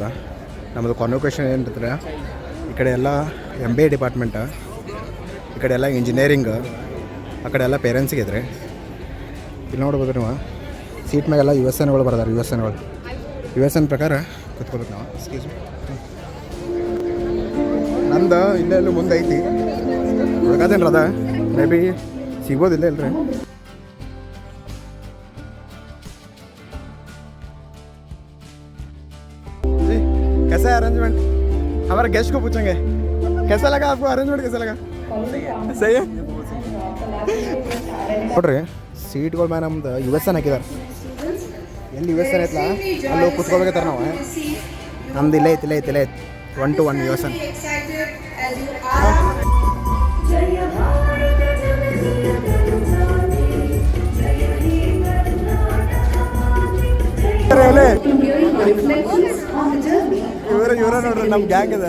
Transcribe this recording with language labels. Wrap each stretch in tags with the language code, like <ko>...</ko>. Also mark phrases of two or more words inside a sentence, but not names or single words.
<kn>ನಮ್ಮದು ಕಾನ್ವೊಕೇಶನ್ ಏನಿರ್ತದೆ ಈ ಕಡೆ ಎಲ್ಲ MBA ಡಿಪಾರ್ಟ್ಮೆಂಟ, ಈ ಕಡೆ ಎಲ್ಲ ಇಂಜಿನಿಯರಿಂಗ್, ಆ ಕಡೆ ಎಲ್ಲ ಪೇರೆಂಟ್ಸಿಗೆ ಇದ್ರಿ. ಇಲ್ಲಿ ನೋಡ್ಬೋದು ನೀವು ಸೀಟ್ ಮ್ಯಾಗೆಲ್ಲ USNಗಳು ಬರ್ದಾರೆ. USN ಪ್ರಕಾರ ಕೂತ್ಕೋಬೇಕು ನಾವು.</kn> <en>excuse me.</en> <kn>ನಂದು ಇಲ್ಲೆಲ್ಲೂ ಮುಂದೆ ಐತಿ ಹುಡುಗಾದೇನ್ರಿ ಅದ</kn> <en>may be</en> <kn>ಸಿಗ್ಬೋದಿಲ್ಲ ಇಲ್ರಿ.</kn> <hi>कैसा है अरेंजमेंट? हमारे गेस्ट को पूछेंगे कैसा लगा आपको अरेंजमेंट? कैसा लगा? सही है.</hi> <kn>ನೋಡ್ರಿ ಸೀಟ್ಗಳ ಮ್ಯಾಲೆ ನಮ್ದು USN ಹಾಕಿದಾರೆ. ಎಲ್ಲಿ USN ಐತಲ್ಲ ಅಲ್ಲಿ ಹೋಗಿ ಕೂತ್ಕೋಬೇಕತ್ತಾರ ನಾವು. ನಮ್ದು ಇಲ್ಲೇ ಐತಿ 1 to 1 USN. ಇವ್ರ ನೋಡ್ರಿ ನಮ್ಮ ಗ್ಯಾಂಗ್ ಇದೆ.</kn>